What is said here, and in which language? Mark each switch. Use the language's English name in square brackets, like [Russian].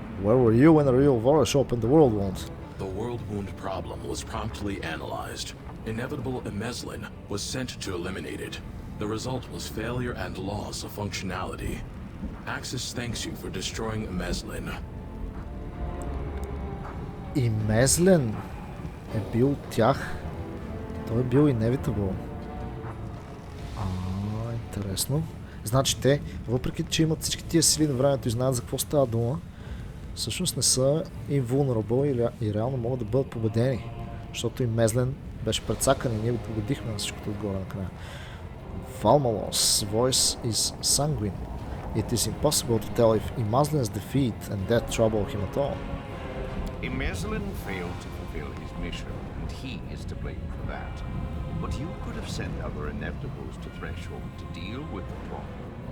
[English] Where were you when a real Vorish opened the world wound? The world wound problem was promptly analyzed. Inevitable Emeslin was sent to eliminate it. The result was failure and loss of functionality. Axis thanks you for destroying Emeslin. [Bulgarian] Emeslin е бил от тях. Той е бил Inevitable. Интересно. Значи те, въпреки че имат всички тия сили на времето и знаят за какво става дума, всъщност не са invulnerable и реално могат да бъдат победени. Защото и Мезлен беше прецакан и ние го победихме на всичкото отгоре накрая. [English] Валмалос' voice is sanguine. It is impossible to tell if Imazlin's defeat and death trouble him at all. Imazlin failed to fulfill his mission, and he is to blame for that. But you could have sent other inevitables to Threshold to deal with the problem.